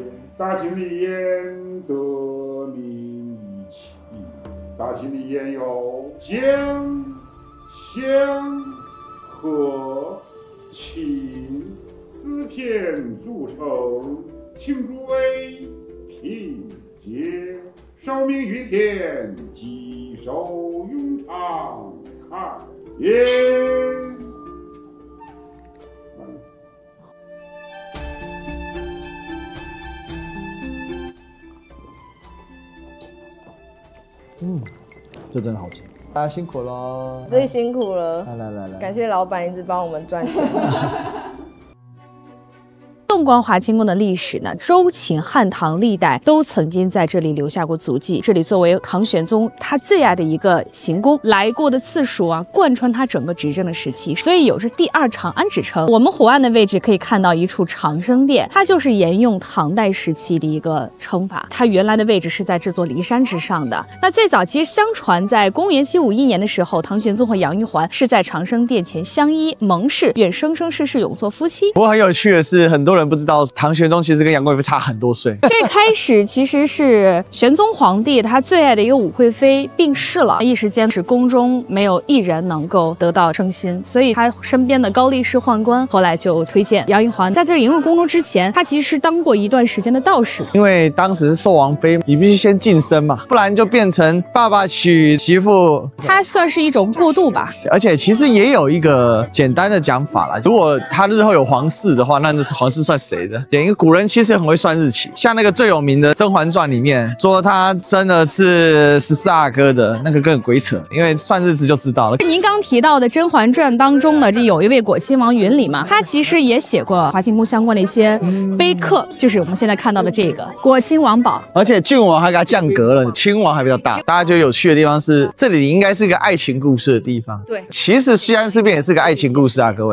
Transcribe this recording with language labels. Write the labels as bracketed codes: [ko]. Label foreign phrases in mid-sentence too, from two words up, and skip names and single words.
[zh] 大秦立燕得名於秦，大秦立燕有姜、香、和、秦4片鑄成，請諸位品鑑，紹名於天，稽首永長，看也。这真的好吃，大家辛苦咯，最辛苦了，來，感謝老闆一直幫我們賺錢。縱觀華清宮的歷史呢，周秦漢唐歷代都曾經在這裡留下過足跡。這裡作為唐玄宗他最愛的一個行宮，來過的次數啊，貫穿他整個執政的時期，所以有着第2長安之稱。我們火岸的位置可以看到一處長生殿，它就是沿用唐代時期的一個稱法。它原來的位置是在這座驪山之上的。那最早其實相傳在公元751年的時候，唐玄宗和楊玉環是在長生殿前相依盟誓，願生生世世永做夫妻。不過很有趣的是，很多人不知道唐玄宗其實跟楊貴妃差很多歲。最開始其實是玄宗皇帝他最愛的一個武惠妃病逝了，一時間是宮中沒有一人能夠得到稱心，所以他身邊的高力士宦官後來就推薦楊玉環。在這迎入宮中之前，他其實是當過一段時間的道士，因為當時是壽王妃，你必須先晉升嘛，不然就變成爸爸娶媳婦。他算是一種過渡吧。而且其實也有一個簡單的講法啦，如果他日後有皇室的話，那就是皇室算誰的？因為古人其實很會算日期，像那個最有名的《甄嬛傳》裡面說他生的是14阿哥的那個更鬼扯，因為算日子就知道了。您剛提到的《甄嬛傳》當中呢，這有一位果親王允禮嘛，他其實也寫過華清宮相關的一些碑刻，就是我們現在看到的這個果親王寶。而且郡王還給他降格了，親王還比較大。大家覺得有趣的地方是，這裡應該是一個愛情故事的地方。對，其實西安事變也是個愛情故事啊，各位。